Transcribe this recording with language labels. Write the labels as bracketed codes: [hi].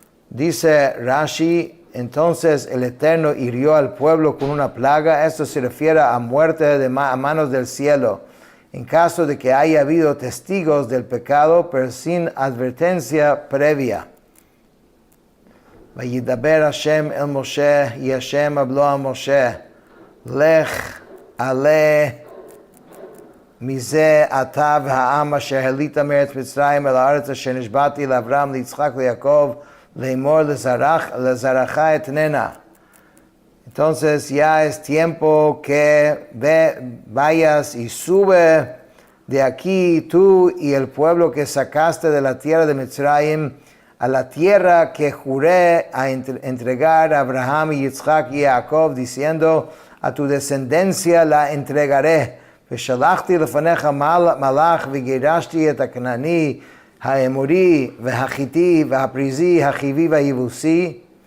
[es] Dice Rashi, entonces el Eterno hirió al pueblo con una plaga. Esto se refiere a muerte a manos del cielo, en caso de que haya habido testigos del pecado, pero sin advertencia previa. [he] Vayidaber Hashem el Moshe, [es] y Hashem habló a Moshe, [he] Lech ale מזה אתה והעם אשר העלית מארץ מצרים אל הארץ אשר נשבעתי לאברהם ליצחק ליעקב לאמור לזרעך אתננה. [es] Entonces ya es tiempo que vayas y sube de aquí tú y el pueblo que sacaste de la tierra de Mitzrayim a la tierra que juré a entregar a Abraham y Yitzhak y Jacob, diciendo, a tu descendencia la entregaré. [he] ושלחתי לפניך מלאך וגירשתי את הכנעני, האמורי והחיתי והפריזי, החיבי והיבוסי.